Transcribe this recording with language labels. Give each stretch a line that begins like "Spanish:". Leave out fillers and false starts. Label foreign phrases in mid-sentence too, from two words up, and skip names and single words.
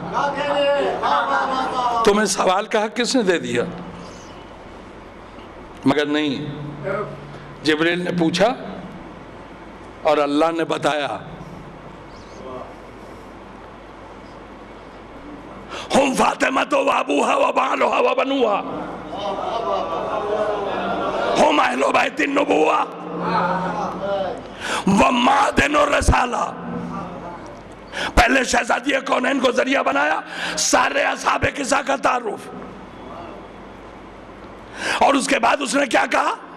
Urdu: تمہیں سوال کا حق کس نے دے دیا؟ مگر نہیں، جبریل نے پوچھا اور اللہ نے بتایا
Arabic: ہم فاطمہ و ابوہا و بعلہا و بنوہا ہم اہل بیت النبوہ و معدن الرسالہ.
Urdu: پہلے شہزادی کونین کو ذریعہ بنایا سارے اصحاب قصہ کا تعارف، اور اس کے بعد اس نے کیا کہا؟